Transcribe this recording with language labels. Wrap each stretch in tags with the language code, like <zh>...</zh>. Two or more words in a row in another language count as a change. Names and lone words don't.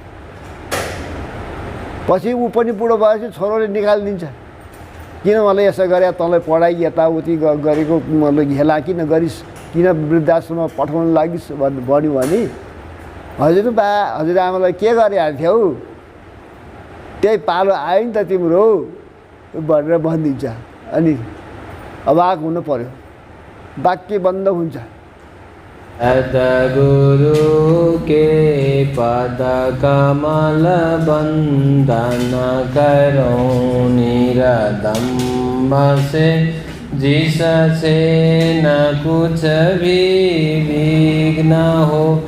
<ne>पछि ऊ पनि बुढो भएपछि छोरोले निकालिदिन्छ, किन मलाई यसो गरे, तँलाई पढाइ यताउति गरेको मतलब हेला किन गरिस्, किन वृद्धाश्रममा पठाउन लागिस् भन्यो भने हजुरबा हजुरआमालाई के गरिहाल्थ्यौ थियौ, त्यही पालो आयो नि त तिम्रो भनेर भनिदिन्छ। अनि अवाक हुनु पर्यो, वाक्य बन्द हुन्छ।</ne> <hi>सद्गुरु के पद कमल बंदन करो निरदम्ब से, जिससे न कुछ भी विघ्न हो।</hi>